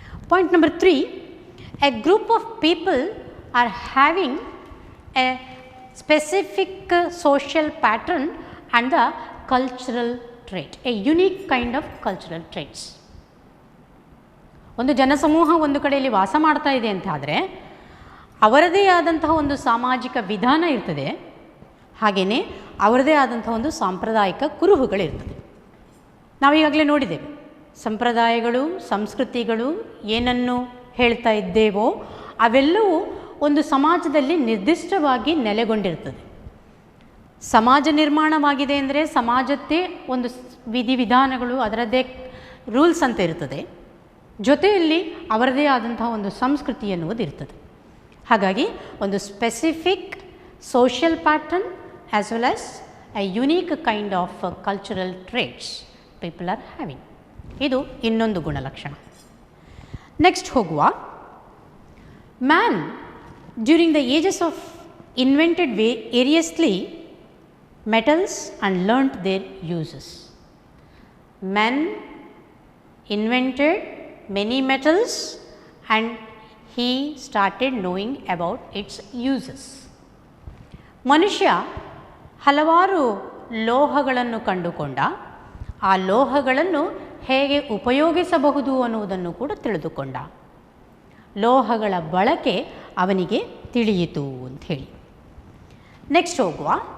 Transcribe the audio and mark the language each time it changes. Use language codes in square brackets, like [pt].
[en] Point number 3, a group of people are having a specific social pattern and the cultural trait, a unique kind of cultural traits. [kn] ಒಂದು ಜನಸಮೂಹ ಒಂದು ಕಡೆಯಲ್ಲಿ ವಾಸ ಮಾಡ್ತಾ ಇದೆ ಅಂತ ಆದರೆ ಅವರದೇ ಆದಂತಹ ಒಂದು ಸಾಮಾಜಿಕ ವಿಧಾನ ಇರ್ತದೆ, ಹಾಗೆಯೇ ಅವರದೇ ಆದಂತಹ ಒಂದು ಸಾಂಪ್ರದಾಯಿಕ ಕುರುಹುಗಳಿರ್ತದೆ. ನಾವೀಗಾಗಲೇ ನೋಡಿದ್ದೇವೆ, ಸಂಪ್ರದಾಯಗಳು, ಸಂಸ್ಕೃತಿಗಳು ಏನನ್ನು ಹೇಳ್ತಾ ಇದ್ದೇವೋ ಅವೆಲ್ಲವೂ ಒಂದು ಸಮಾಜದಲ್ಲಿ ನಿರ್ದಿಷ್ಟವಾಗಿ ನೆಲೆಗೊಂಡಿರ್ತದೆ. ಸಮಾಜ ನಿರ್ಮಾಣವಾಗಿದೆ ಅಂದರೆ ಸಮಾಜದ್ದೇ ಒಂದು ವಿಧಿವಿಧಾನಗಳು, ಅದರದ್ದೇ ರೂಲ್ಸ್ ಅಂತ ಇರ್ತದೆ, ಜೊತೆಯಲ್ಲಿ ಅವರದೇ ಆದಂತಹ ಒಂದು ಸಂಸ್ಕೃತಿ ಎನ್ನುವುದು ಇರ್ತದೆ. ಹಾಗಾಗಿ ಒಂದು [en] Specific social pattern as well as a unique kind of cultural traits people are having. [kn] ಇದು ಇನ್ನೊಂದು ಗುಣಲಕ್ಷಣ. ನೆಕ್ಸ್ಟ್ ಹೋಗುವ. [en] Man during the ages of invented variously metals and learnt their uses. Man invented many metals and he started knowing about its uses. [kn] ಮನುಷ್ಯ ಹಲವಾರು ಲೋಹಗಳನ್ನು ಕಂಡುಕೊಂಡ, ಆ ಲೋಹಗಳನ್ನು ಹೇಗೆ ಉಪಯೋಗಿಸಬಹುದು ಅನ್ನುವುದನ್ನು ಕೂಡ ತಿಳಿದುಕೊಂಡ. ಲೋಹಗಳ ಬಳಕೆ ಅವನಿಗೆ ತಿಳಿಯಿತು ಅಂಥೇಳಿ. ನೆಕ್ಸ್ಟ್ ಹೋಗುವ.